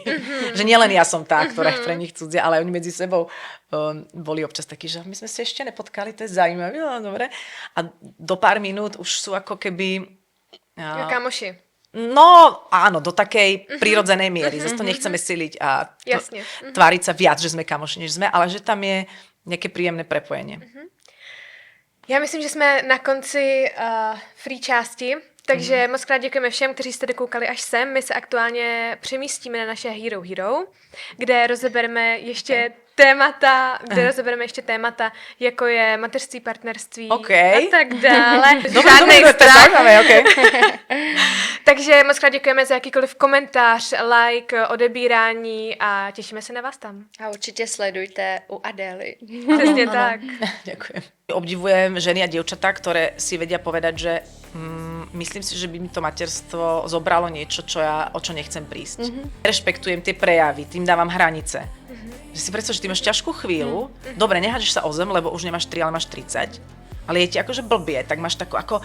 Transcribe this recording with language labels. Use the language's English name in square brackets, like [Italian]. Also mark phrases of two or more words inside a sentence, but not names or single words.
[Slovak] Že nielen ja som tá, ktorá je pre nich cudzia, ale oni medzi sebou boli občas takí, že my sme sa ešte nepotkali, to je zaujímavé, no dobre. A do pár minút už sú ako keby... Kamoši. No áno, do takej prírodzenej miery. Zase to nechceme siliť a tváriť sa viac, že sme kamoši, než sme, ale že tam je nejaké príjemné prepojenie. [Czech] Já myslím, že jsme na konci free části, takže moc krát děkujeme všem, kteří jste dokoukali až sem. My se aktuálně přemístíme na naše Hero Hero, kde rozebereme ještě témata, jako je mateřství, partnerství a tak dále. Žádnej strach. Takže moc krát děkujeme za jakýkoliv komentář, like, odebírání a těšíme se na vás tam. A určitě sledujte u Adély. Přesně tak. [Slovak] Ďakujem. Obdivujem ženy a dievčatá, ktoré si vedia povedať, že myslím si, že by mi to materstvo zobralo niečo, o čo nechcem prísť. Rešpektujem tie prejavy, tým dávam hranice. Že si predstav, že ty máš ťažkú chvíľu, dobre, nehážeš sa o zem, lebo už nemáš 3, ale máš 30, ale je ti akože blbie, tak máš takú ako...